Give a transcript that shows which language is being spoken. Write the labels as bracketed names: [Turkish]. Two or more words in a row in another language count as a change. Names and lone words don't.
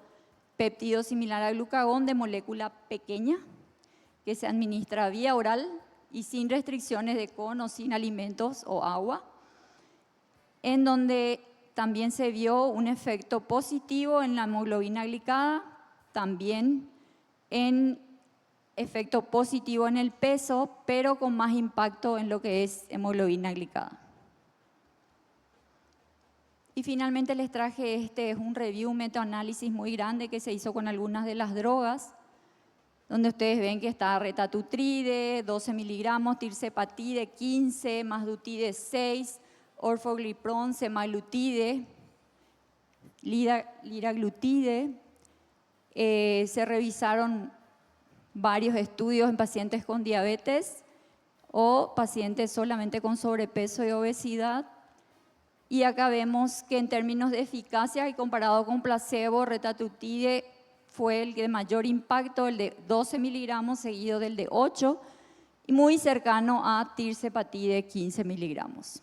[Spanish] péptido similar al glucagón de molécula pequeña, que se administra vía oral y sin restricciones de con o sin alimentos o agua, en donde también se vio un efecto positivo en la hemoglobina glicada, también en efecto positivo en el peso, pero con más impacto en lo que es hemoglobina glicada. Y finalmente les traje es un review, un metaanálisis muy grande que se hizo con algunas de las drogas, donde ustedes ven que está retatrutide, 12 miligramos, tirzepatide 15, masdutide 6, orforglipron, semaglutide, liraglutide. Se revisaron varios estudios en pacientes con diabetes o pacientes solamente con sobrepeso y obesidad. Y acá vemos que en términos de eficacia y comparado con placebo, retatrutide fue el de mayor impacto, el de 12 miligramos seguido del de 8 y muy cercano a tirzepatide 15 miligramos.